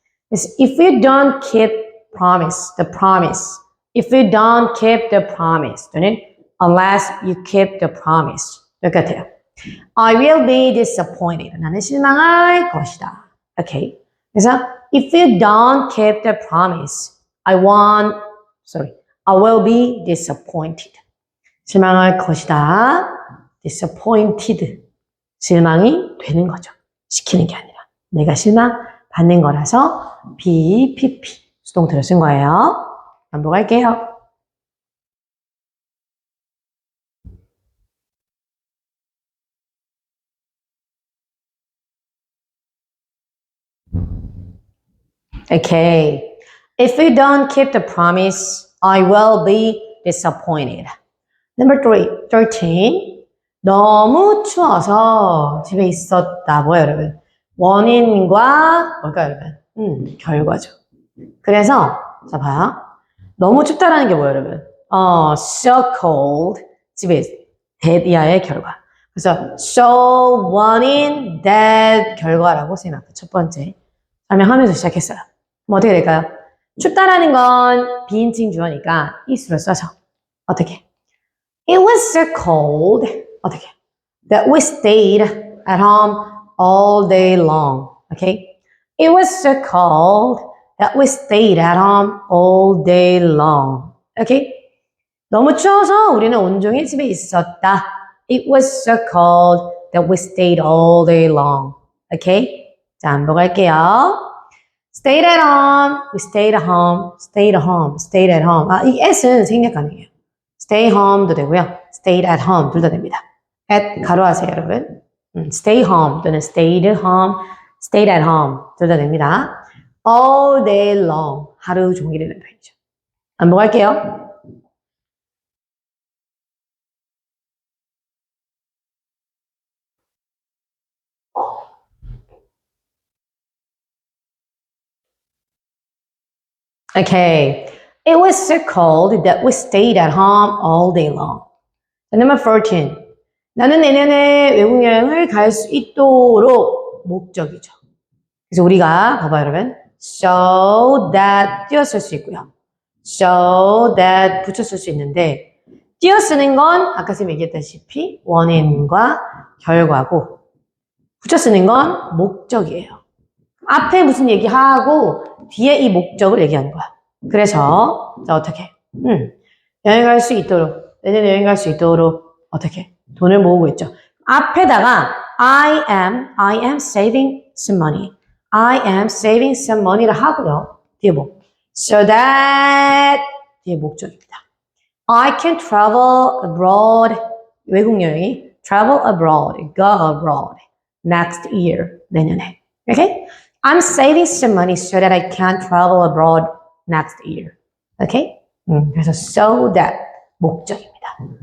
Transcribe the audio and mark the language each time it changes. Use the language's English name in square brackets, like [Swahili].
[English] 그래서 if you don't keep the promise. If you don't keep the promise 또는 unless you keep the promise 똑같아요. I will be disappointed. [Korean] 나는 실망할 것이다. [English] Okay. 그래서 if you don't keep the promise, I will be disappointed. [Korean] 실망할 것이다. disappointed. 실망이 되는 거죠. 시키는 게 아니라. 내가 실망 받는 거라서 BPP 수동태로 쓴 거예요. 반복할게요. [English] Okay. If you don't keep the promise, I will be disappointed. Number 13. [Korean] 너무 추워서 집에 있었다. 뭐예요, 여러분? 원인과 뭘까요, 여러분? 결과죠. 그래서 자 봐요. 너무 춥다라는 게 뭐예요, 여러분? [English] So cold. [Korean] 집에 that이야의 결과. 그래서 so 원인 that 결과라고 선생님 아까 첫 번째 설명하면서 시작했어요. 그럼 어떻게 될까요? 춥다라는 건 비인칭 주어니까 is로 써서 어떻게? [English] It was so cold. 어떻게? That we stayed at home all day long. Okay? It was so cold that we stayed at home all day long. Okay? [Korean] 너무 추워서 우리는 온종일 집에 있었다. [English] It was so cold that we stayed all day long. Okay? 자, 반복할게요. Stayed at home, we stayed at home, stayed at home, stayed at home. [Korean] 이 s는 생략 가능해요. Stay home도 되고요. [English] Stayed at home [Korean] 둘 다 됩니다. at 가로하세요, 여러분. [English] Stay home 또는 stayed home, stayed at home [Korean] 둘 다 됩니다. All day long 하루 종일이라는 표현이죠. 반복할게요. [English] Okay. It was so cold that we stayed at home all day long. Number 14. [Korean] 나는 내년에 외국 여행을 갈 수 있도록 목적이죠. 그래서 우리가 봐봐요, 여러분. So that 띄어쓸 수 있고요. So that 붙였을 수 있는데 띄어쓰는 건 아까 선생님이 얘기했다시피 원인과 결과고 붙여쓰는 건 목적이에요. 앞에 무슨 얘기하고 뒤에 이 목적을 얘기하는 거야. 그래서 자 어떻게? 여행 갈 수 있도록 내년에 여행 갈 수 있도록 어떻게? 돈을 모으고 있죠. 앞에다가 [English] I am saving some money. I am saving some money를 하고요. [Korean] 뒤에 뭐? So that 뒤에 목적입니다. [English] I can travel abroad. 외국 여행이 travel abroad, go abroad next year. [Korean] 내년에. Okay? [English] I'm saving some money so that I can travel abroad next year. Okay? [Korean] 그래서 so that 목적입니다.